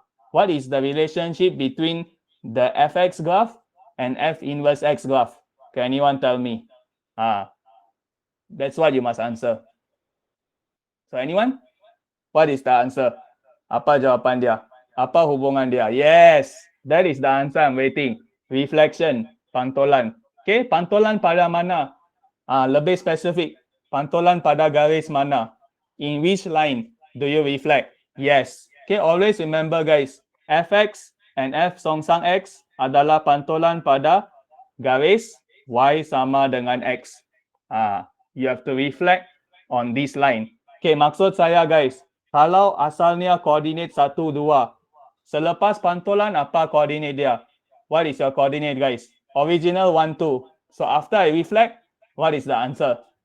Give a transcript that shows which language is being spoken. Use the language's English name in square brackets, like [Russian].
[English] What is the relationship between the fx graph and f inverse x graph? Can anyone tell me? That's what you must answer. So anyone? What is the answer? [Malay] Apa jawapan dia? Apa hubungan dia? [English] Yes, that is the answer I'm waiting. Reflection, pantulan. [Malay] Okay, pantulan pada mana? Lebih spesifik. Pantulan pada garis mana? [English] In which line do you reflect? Yes. Okay, always remember, guys. [Malay] Fx and f songsang x adalah pantulan pada garis y sama dengan x. [English] You have to reflect on this line. [Malay] Okay, maksud saya, guys, kalau asalnya koordinat 1, 2, selepas pantulan apa koordinat dia? [English] What is your coordinate, guys? Original 1, 2. So after I reflect, what is the answer?